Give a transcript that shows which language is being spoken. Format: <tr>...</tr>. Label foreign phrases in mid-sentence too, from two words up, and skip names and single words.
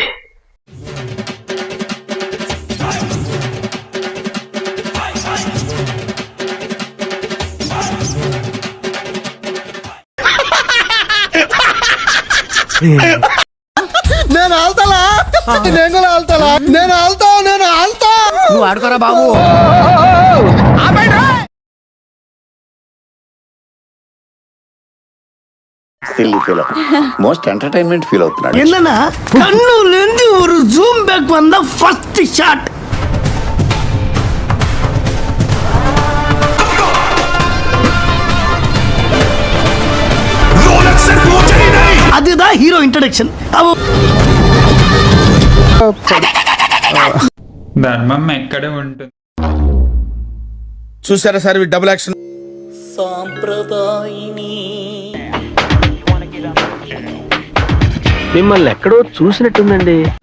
<te>నేను ఆల్తాలా, నేను కూడా ఆల్తాలా, నేను ఆల్తా, నేను ఆల్తా. నువ్వు ఆడుకోరా బాబు.</te> <en>most entertainment feel</en> <te>అవుతున్నాడు.</te> <ta>என்னன்னா கண்ணுல இருந்து ஒரு</ta> <en>zoom back</en> <ta>வந்த</ta> <en>first shot.</en> <ta>அதுதான்</ta> <en>hero introduction.</en> <te>ధర్మం ఎక్కడ ఉంటుంది? చూసారా సార్</te> <en>double action.</en> <te>సాంప్రదాయిని మిమ్మల్ని ఎక్కడో చూసినట్టుందండి.</te>